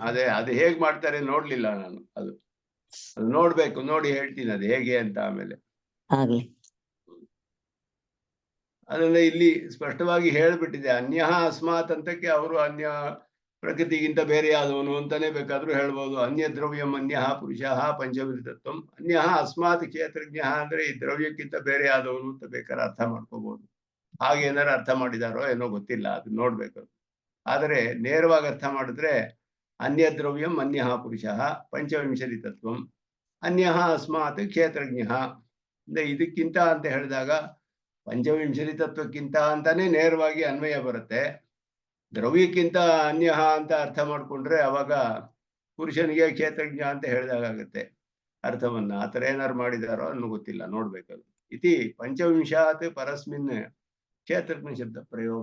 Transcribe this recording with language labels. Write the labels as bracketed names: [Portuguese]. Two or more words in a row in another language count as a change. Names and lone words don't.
[Kannada] ಅದು ಹೇಗ್ ಮಾಡ್ತಾರೆ ನೋಡ್ಲಿಲ್ಲ ನಾನು. ಅದು ನೋಡ್ಬೇಕು, ನೋಡಿ ಹೇಳ್ತೀನಿ ಅದು ಹೇಗೆ ಅಂತ ಆಮೇಲೆ. ಹಾಗೆ ಅದನ್ನ ಇಲ್ಲಿ ಸ್ಪಷ್ಟವಾಗಿ ಹೇಳ್ಬಿಟ್ಟಿದೆ. [Sanskrit] ಅನ್ಯ ಅಸ್ಮಾತ್ [Kannada] ಅಂತಕ್ಕೆ ಅವರು ಅನ್ಯ ಪ್ರಕೃತಿಗಿಂತ ಬೇರೆಯಾದವನು ಅಂತಾನೆ ಬೇಕಾದ್ರೂ ಹೇಳ್ಬೋದು. [Sanskrit] ಅನ್ಯ ದ್ರವ್ಯಂ ಅನ್ಯ ಪುರುಷಃ ಪಂಚವಿಧ ತತ್ವಂ ಅನ್ಯ ಅಸ್ಮಾತ್ ಕ್ಷೇತ್ರಜ್ಞ [Kannada] ಅಂದ್ರೆ ಈ ದ್ರವ್ಯಕ್ಕಿಂತ ಬೇರೆಯಾದವನು ಅಂತ ಬೇಕಾದ್ರೆ ಅರ್ಥ ಮಾಡ್ಕೋಬಹುದು. ಹಾಗೆ ಏನಾರು ಅರ್ಥ ಮಾಡಿದಾರೋ ಏನೋ ಗೊತ್ತಿಲ್ಲ, ಅದು ನೋಡ್ಬೇಕು. ಆದರೆ ನೇರವಾಗಿ ಅರ್ಥ ಮಾಡಿದ್ರೆ [Sanskrit] ಅನ್ಯ ದ್ರವ್ಯಂ ಅನ್ಯ ಪುರುಷಃ ಪಂಚವಿಂಶತಿ ತತ್ವಂ ಅನ್ಯ ಅಸ್ಮಾತ್ ಕ್ಷೇತ್ರಜ್ಞ. [Kannada] ಅಂದ್ರೆ ಇದಕ್ಕಿಂತ ಅಂತ ಹೇಳಿದಾಗ ಪಂಚವಿಂಶತಿ ತತ್ವಕ್ಕಿಂತ ಅಂತಾನೆ ನೇರವಾಗಿ ಅನ್ವಯ ಬರುತ್ತೆ. ದ್ರವ್ಯಕ್ಕಿಂತ ಅನ್ಯ ಅಂತ ಅರ್ಥ ಮಾಡ್ಕೊಂಡ್ರೆ ಅವಾಗ ಪುರುಷನಿಗೆ ಕ್ಷೇತ್ರಜ್ಞ ಅಂತ ಹೇಳಿದಾಗತ್ತೆ ಅರ್ಥವನ್ನ. ಆತರ ಏನಾರು ಮಾಡಿದಾರೋ ಅನ್ನೋ ಗೊತ್ತಿಲ್ಲ, ನೋಡ್ಬೇಕದು. [Sanskrit] ಇತಿ ಪಂಚವಿಂಶಾತ್ ಪರಸ್ಮಿನ್ ಕ್ಷೇತ್ರಜ್ಞ ಶಬ್ದ ಪ್ರಯೋಗ.